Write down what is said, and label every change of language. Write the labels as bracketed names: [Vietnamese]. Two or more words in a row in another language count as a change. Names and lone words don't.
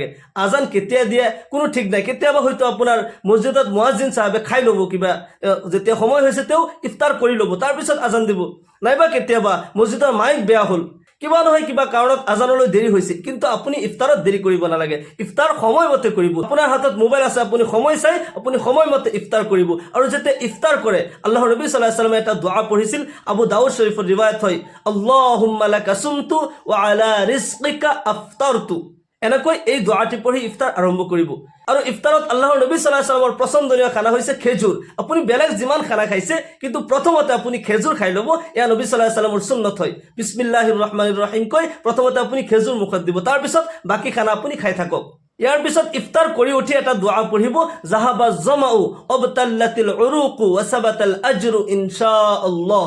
[Assamese] আজান কেতিয়া দিয়ে কোনো ঠিক নাই, কেতিয়াবা হয়তো আপোনাৰ মছজিদত মুয়াজ্জিন সাহেবে খাই ল'ব, কিবা যেতিয়া সময় হৈছে তেওঁ ইফতাৰ কৰি ল'ব, তাৰপিছত আজান দিব। নাইবা কেতিয়াবা মছজিদৰ মাইক বেয়া হ'ল, কিবা নহয় কিবা কাৰণত আজানলৈ দেৰি হৈছে, কিন্তু আপুনি ইফতাৰত দেৰি কৰিব নালাগে, ইফতাৰ সময়মতে কৰিব। আপোনাৰ হাতত মোবাইল আছে, আপুনি সময় চাই আপুনি সময়মতে ইফতাৰ কৰিব। আৰু যেতিয়া ইফতাৰ কৰে, আল্লাহৰ নবী [Arabic] صلى الله عليه وسلم [Assamese] এটা দোয়া পঢ়িছিল, আবু দাউদ শরীফৰ ৰিৱায়াত হয়, [Arabic] اللهم لك صمت وعلى رزقك أفطرت. [Assamese] এনেকৈ এই দোয়াটি পঢ়ি ইফতাৰ আৰম্ভ কৰিব। আৰু ইফতাৰত আল্লাহৰ নবী [Arabic] صلى الله عليه وسلم [Assamese] পছন্দনীয় খানা হৈছে খেজুৰ। আপুনি বেলেগ যিমান খানা খাইছে, কিন্তু প্ৰথমতে আপুনি খেজুৰ খাই ল'ব, এয়া নবী [Arabic] صلى الله عليه وسلم [Assamese] সুন্নত হয়। [Arabic] بسم الله الرحمن الرحيم [Assamese] কৈ প্ৰথমতে আপুনি খেজুৰ মুখত দিব, তাৰ পিছত বাকি খানা আপুনি খাই থাকক। ইয়াৰ পিছত ইফতাৰ কৰি উঠি এটা দোয়া পঢ়িব, [Arabic] ذهب الظمأ وابتلت العروق وثبت الأجر إن شاء الله.